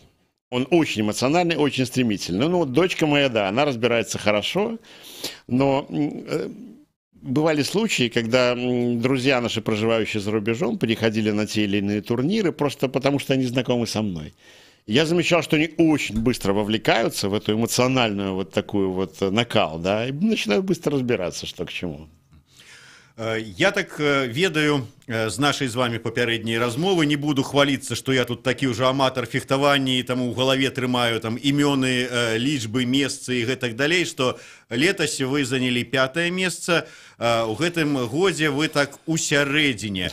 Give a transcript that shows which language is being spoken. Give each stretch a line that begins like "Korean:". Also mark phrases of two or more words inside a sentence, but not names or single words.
Russian: Он очень эмоциональный, очень стремительный. Ну вот дочка моя, да, она разбирается хорошо, но бывали случаи, когда друзья наши, проживающие за рубежом, переходили на те или иные турниры просто потому, что они знакомы со мной. Я замечал, что они очень быстро вовлекаются в эту эмоциональную вот такую вот накал, да, и начинают быстро разбираться, что к чему.
Belarusian: Я так ведаю з нашай з вами папярэдняй размовы, не буду хваліцца, што я тут такі ўжо аматар фехтавання і таму ў галаве трымаю там імёны, лічбы, месцы і гэтак далей, што летась вы занялі 5-е месца, у гэтым годзе вы так у сярэдзіне.